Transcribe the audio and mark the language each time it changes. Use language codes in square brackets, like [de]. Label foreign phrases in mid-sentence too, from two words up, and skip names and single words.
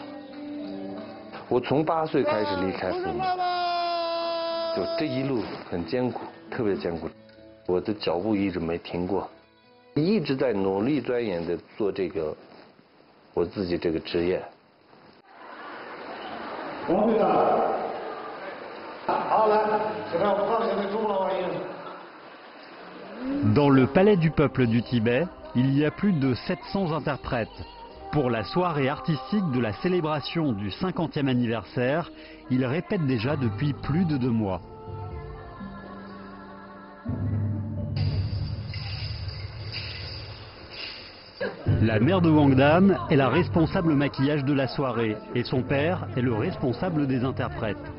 [zh] 我从8岁开始离开父母，就这一路很艰苦，特别艰苦。我的脚步一直没停过，一直在努力钻研的做这个我自己这个职业。王队长，好来，现在我们放下那珠穆朗玛峰。 [fr] Dans le palais du peuple du Tibet, il y a plus de 700 interprètes. Pour la soirée artistique de la célébration du 50e anniversaire, ils répètent déjà depuis plus de 2 mois. La mère de Wang Dan est la responsable maquillage de la soirée et son père est le responsable des interprètes.